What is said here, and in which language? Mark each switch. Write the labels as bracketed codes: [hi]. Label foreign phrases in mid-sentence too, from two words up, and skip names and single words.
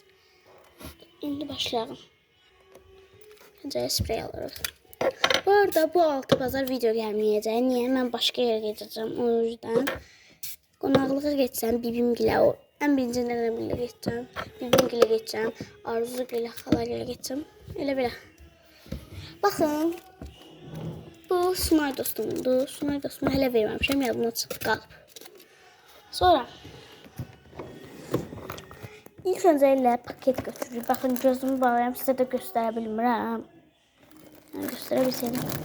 [tr] Şimdi başlayalım. Önce sprey alırıq. Bu arada bu altı bazar video gelmeyəcək. Niye? Ben başka yere geçeceğim. O yüzden qonaqlığa geçeceğim. [az] Bibimgilə, o en birinci nənəmlə geçeceğim. Bibimgilə geçeceğim. Arzugilə, xalagilə geçeceğim. Elə belə. Baxın. Bu Sunay dostumdu. Sunay dostumu hələ verməmişəm. Yadımdan çıxdı qalıb. Sonra ilk öncə ilə paket götürürük. Baxın gözümü bağlayam. Sizə də göstərə bilmirəm. Yəni göstərə bilsəydim.